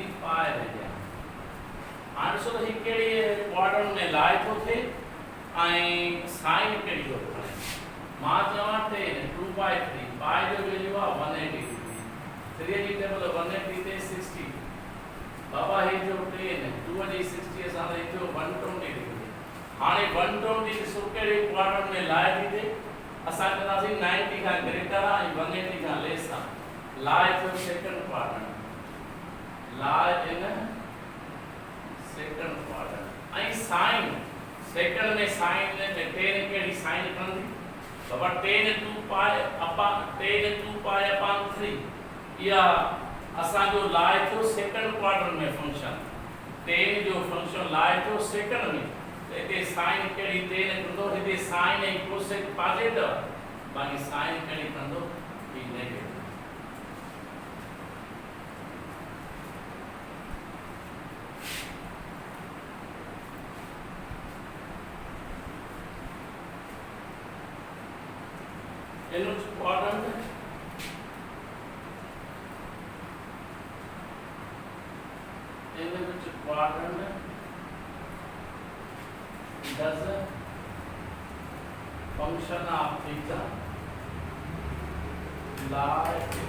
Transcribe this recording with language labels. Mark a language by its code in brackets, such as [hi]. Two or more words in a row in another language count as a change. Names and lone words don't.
[sd] π [hi] रह गया [sd] हाणे सो ही कहिड़ी क्वाड्रेंट में लाइ थो थिए ऐं साइन कहिड़ी थो खणे मां चवां 10 2/3 π जो वैल्यू आहे 180 डिग्री 3 जी टेबल 180 ते 60 बाबा ही जो 10 2 जी 60 असां त थियो 120 डिग्री हाणे 120 सो कहिड़ी क्वाड्रेंट में लाइ थी थिए असां चवंदासीं 90 खां ग्रेटर आहे ऐं 180 खां लेस आहे लाइ थियो [en] second quadrant lie in second quadrant [sd] ऐं साइन सेकंड में साइन में 10 कहिड़ी साइन खणंदी बाबा 10 2 π अपॉन 3 या असांजो लाइ थियो [en] second quadrant [sd] में फंक्शन tan जो फंक्शन लाए थो सेकंड में इते sin कड़ी tan कंदो इते sin ऐं [en] cosec positive [sd] बाकी sin कड़ी कंदो ई नेगेटिव [en] in which quadrant does a function of theta lie